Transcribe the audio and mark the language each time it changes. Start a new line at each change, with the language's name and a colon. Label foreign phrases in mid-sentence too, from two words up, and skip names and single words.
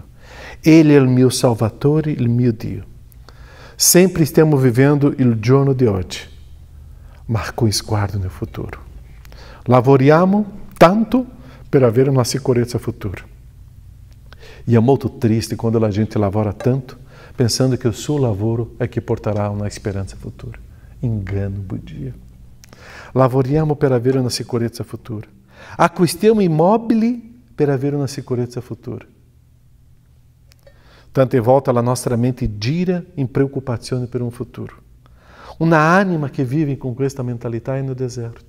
Italian: Ele è il mio Salvatore, il mio Dio. Sempre stiamo vivendo il giorno di oggi, ma con sguardo nel futuro. Lavoriamo tanto per avere una sicurezza futura. E è molto triste quando
Portuguese: a gente lavora tanto pensando que o seu lavoro é que portará uma esperança futura. Engano bugia.
Italian: Lavoriamo per avere una sicurezza futura. Acquistiamo immobili per avere una sicurezza futura. Tante volte la nostra mente gira in preoccupazione per un futuro. Una anima che vive con questa mentalità è nel deserto.